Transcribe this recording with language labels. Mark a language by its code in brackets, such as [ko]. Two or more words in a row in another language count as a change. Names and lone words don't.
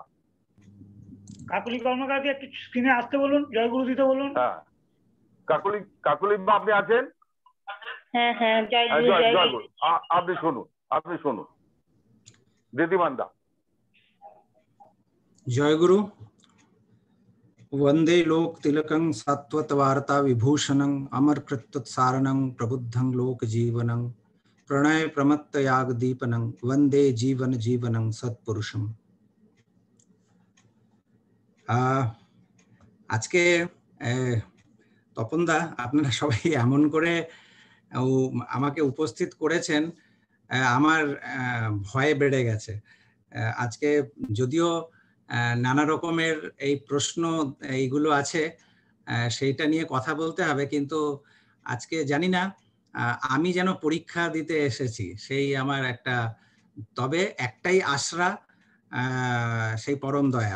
[bn] কাকুলি কর্মকারকে একটু স্ক্রিনে আসতে বলুন, জয়গুরু দিতে বলুন। হ্যাঁ, কাকুলি মা আপনি আছেন? হ্যাঁ হ্যাঁ, জয়গুরু। আপনি শুনুন দিদিমানদা। জয়গুরু। [sa] वंदे लोक तिलकं सात्वत वार्ता विभूषणं अमरकृत्युत्सारणं प्रबुद्धं लोक जीवनं प्रणय प्रमत्त याग दीपनं वंदे जीवन जीवनं सत्पुरुषम। [bn] আজকে তপনদা আপনারা সবাই এমন করে আমাকে উপস্থিত করেছেন, আমার ভয় বেড়ে গেছে। আজকে যদিও নানা রকমের এই প্রশ্ন এইগুলো আছে, সেইটা নিয়ে কথা বলতে হবে, কিন্তু আজকে জানি না আমি যেন পরীক্ষা দিতে এসেছি সেই আমার একটা, তবে একটাই আশরা, সেই পরম দয়াল।